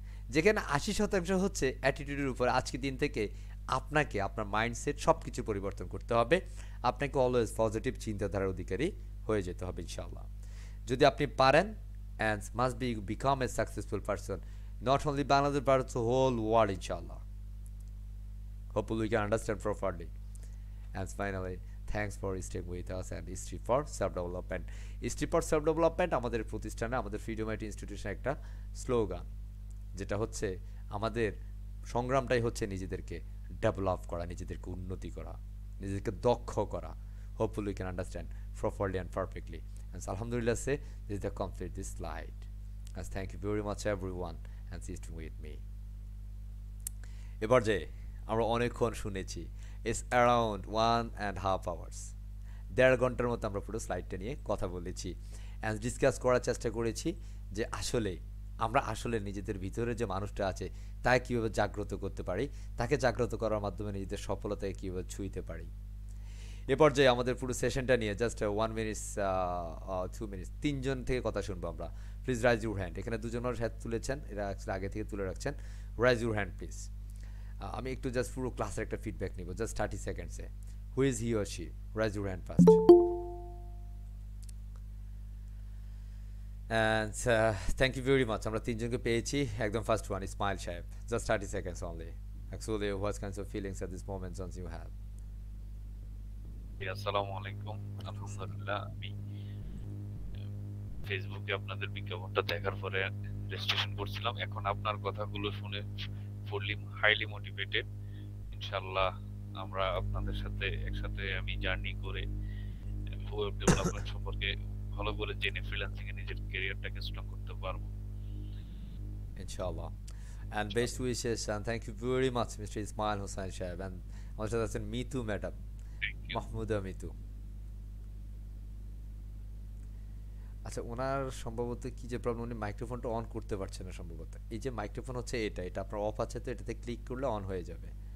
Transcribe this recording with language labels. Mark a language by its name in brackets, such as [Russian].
[Bangla] যেখানে 80% হচ্ছে অ্যাটিটিউডের উপর, আজকের দিন থেকে আপনাকে আপনার মাইন্ডসেট সব কিছু পরিবর্তন করতে হবে। আপনাকে অলওয়েজ পজিটিভ চিন্তাধারার অধিকারী হয়ে যেতে হবে ইনশাআল্লাহ। যদি আপনি পারেন, [English] And must be become a successful person, not only Bangladesh but whole world ইনশাআল্লাহ। Hopefully we can understand properly. And finally, thanks for staying with us and History for Self-Development. [Bangla] History for Self-Development আমাদের প্রতিষ্ঠানে, আমাদের freedom IT ইনস্টিটিউশনে একটা slogan, যেটা হচ্ছে আমাদের সংগ্রামটাই হচ্ছে নিজেদেরকে ডেভেলপ করা, নিজেদেরকে উন্নতি করা, নিজেদেরকে দক্ষ করা। [English] Hopefully we can understand properly and perfectly. And so, Alhamdulillah say this is the complete this slide. And thank you very much everyone and stay with me. [Bangla] এবার যে আমরা অনেকক্ষণ শুনেছি, [English] it's around 1.5 hours, [Bangla] 1.5 ঘন্টার মতো আমরা পুরো স্লাইডটা নিয়ে কথা বলেছি অ্যান্ড ডিসকাস করার চেষ্টা করেছি যে আসলে আমরা আসলে নিজেদের ভিতরে যে মানুষটা আছে তাকে কীভাবে জাগ্রত করতে পারি, তাকে জাগ্রত করার মাধ্যমে নিজেদের সফলতাকে কীভাবে ছুঁইতে পারি। এ পর্যায়ে আমাদের পুরো সেশনটা নিয়ে জাস্ট 1 মিনিট 2 মিনিট 3 জন থেকে কথা শুনবো আমরা। [English] Please raise your hand. [Bangla] এখানে দুজনের হাত তুলেছেন, এরা অ্যাকচুয়ালি আগে থেকে তুলে রাখছেন। [English] Raise your hand please. [Bangla] আমি একটু জাস্ট পুরো ক্লাসের একটা ফিডব্যাক নিব, just 30 সেকেন্ডসে। [English] Who is he or she? Raise your hand first. And thank you very much. [Bangla] আমরা তিনজনকে পেয়েছি। [English] একদম first one Ismail সাহেব, just 30 seconds only. Actually, what kinds of feelings at this moment once you have? [Bangla] আসসালামু আলাইকুম। আলহামদুলিল্লাহ, আমি ফেসবুকে আপনাদের বিজ্ঞাপনটা দেখার পরে রেজিস্ট্রেশন করছিলাম। এখন আপনার কথাগুলো শুনে [English] Fully highly motivated. [Bangla] ইনশাআল্লাহ আমরা আপনাদের সাথে একসাথে আমি জার্নি করে ওয়েব ডেভেলপমেন্ট সম্পর্কে ভালো করে জেনে ফ্রিল্যান্সিং এ নিজের ক্যারিয়ারটাকে স্ট্রং করতে পারবো ইনশাআল্লাহ। [English] And best wishes and thank you very much Mr. [Bangla] Ismail Hossain Shahab and আমার সাথে আছেন মিতু ম্যাডাম, মাহমুদা মিতু। আচ্ছা, ওনার সম্ভবত কি যে প্রবলেম, উনি মাইক্রোফোনটা অন করতে পারছেন না সম্ভবত। এই যে মাইক্রোফোন হচ্ছে এটা আপনার অফ আছে, তো এটাতে ক্লিক করলে অন হয়ে যাবে।